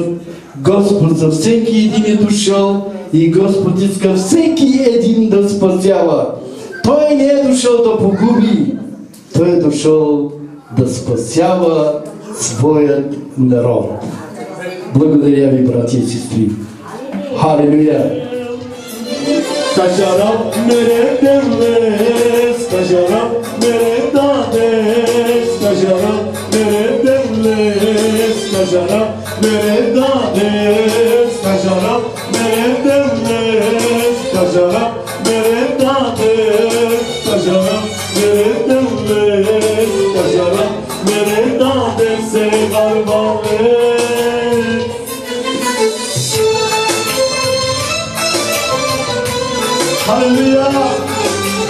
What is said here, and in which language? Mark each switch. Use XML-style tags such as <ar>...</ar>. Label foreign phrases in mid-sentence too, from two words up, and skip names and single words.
<bg>Господ за всеки един е дошъл и Господ иска всеки един да спасява. Той не е дошъл да погуби, Той е дошъл да спасява своят народ. Благодаря ви, брати и сестри. Халелуя!</bg> <rom>Stajara mere devle, stajara mere dade, stajara mere devle, stajara mere dade, stajara mere devle, stajara mere dade, stajara mere devle, stajara mere dade se garbale. Hallelujah!</rom>